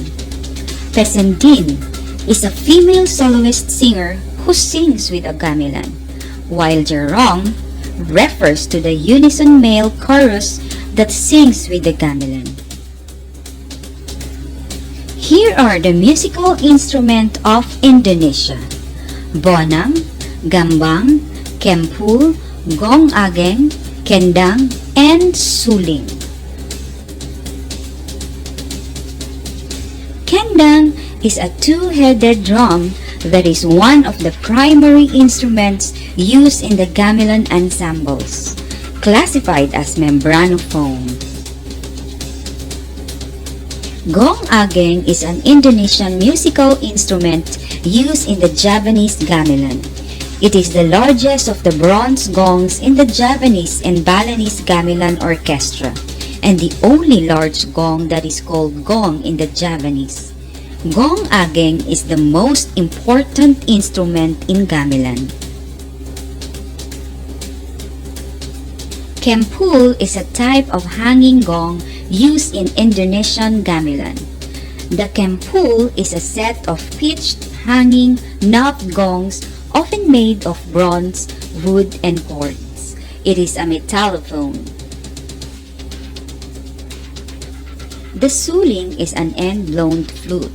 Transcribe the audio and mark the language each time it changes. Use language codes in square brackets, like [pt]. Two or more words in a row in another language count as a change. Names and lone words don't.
[en] Pesendin is a female soloist singer who sings with a gamelan, while Jerong refers to the unison male chorus that sings with the gamelan. Here are the musical instruments of Indonesia: bonang, gambang, kempul, gong ageng, kendang, and suling. Kendang is a two-headed drum that is one of the primary instruments used in the gamelan ensembles, classified as membranophone. Gong ageng is an Indonesian musical instrument used in the Javanese gamelan. It is the largest of the bronze gongs in the Javanese and Balinese gamelan orchestra, and the only large gong that is called gong in the Javanese. Gong ageng is the most important instrument in gamelan. Kempul is a type of hanging gong used in Indonesian gamelan. The kempul is a set of pitched, hanging, knobbed gongs often made of bronze, wood, and cords. It is a metallophone. The suling is an end-blown flute.